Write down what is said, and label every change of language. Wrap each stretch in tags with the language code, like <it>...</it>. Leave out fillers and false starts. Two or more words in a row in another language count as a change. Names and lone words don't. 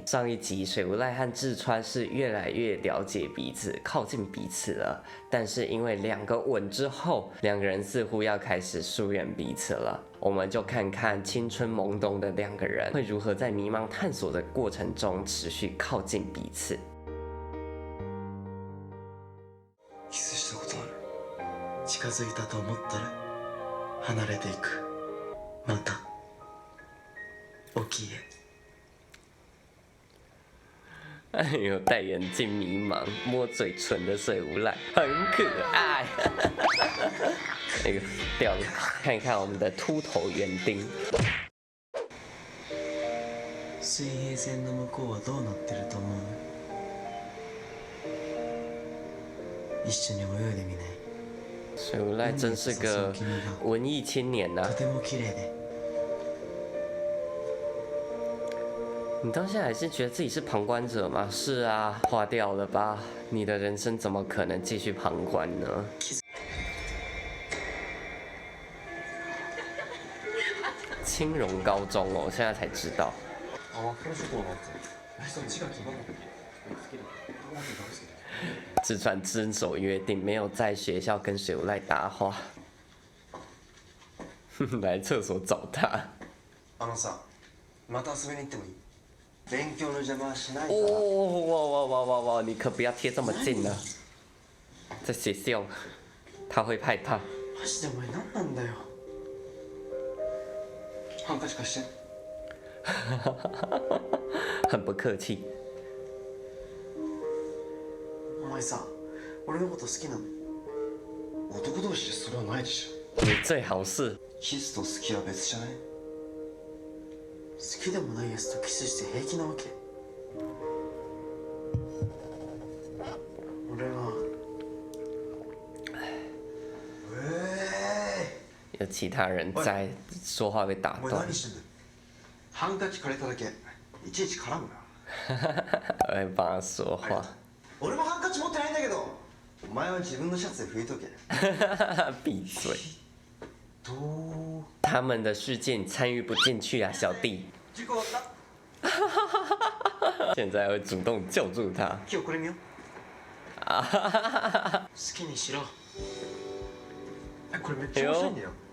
<zh>上一集水无赖和志川是越来越了解彼此，靠近彼此了。但是因为2个吻之后，2个人似乎要开始疏远彼此了。我们就看看青春懵懂的2个人会如何在迷茫探索的过程中持续靠近彼此。</zh> <ja>キスしたことある。近づいたと思ったら離れていく。また起き</ja> <zh>哎呦，戴眼镜迷茫，摸嘴唇的水无赖，很可爱。那个掉了，看一看我们的秃头园丁。</zh> <ja>水平線の向こうはどうなってると思う？一緒に泳いでみない？</ja> <zh>水无赖真是个文艺青年呐、</zh> <ja>とても綺麗で。</ja> <zh>你到现在还是觉得自己是旁观者吗？是啊，划掉了吧？你的人生怎么可能继续旁观呢？青荣高中哦，我现在才知道。志川遵守约定，没有在学校跟水无赖搭话。来厕所找他。</zh> <ja>あのさ、また遊びに行ってもいい？勉強の邪魔はしないから。</ja> <zh>哦，哇！你可不要贴这么近了。在学校，他会害怕。</zh> <ja>マジでお前何なんだよ。ハンカチ貸して。</ja> <zh>很不客气。</zh> <ja>お前さ、俺のこと好きなの？男同士でそれはないでしょ。</ja> <zh>你最好是。</zh> <ja>キスと好きは別じゃない？好きでもないやつとキスして平気なわけ？俺は</ja> <zh>有其他人在，说话被打断。</zh> <ja>お前何してんだよ。ハンカチ借りただけいちいち絡むな。</ja> <zh>我会帮他说话。</zh> <ja>俺もハンカチ持ってないんだけど。お前は自分のシャツで拭いとけ。</ja> <zh>闭嘴！</zh> <ja>どう？</ja> <zh>他们的世界你参与不进去啊，小弟。</zh> <ja>事故だ。</ja> <zh>现在会主动救助他。</zh> <ja>今日これ見よう。啊哈哈哈哈！好きにしろ。これめっちゃ面白いんだよ。</ja>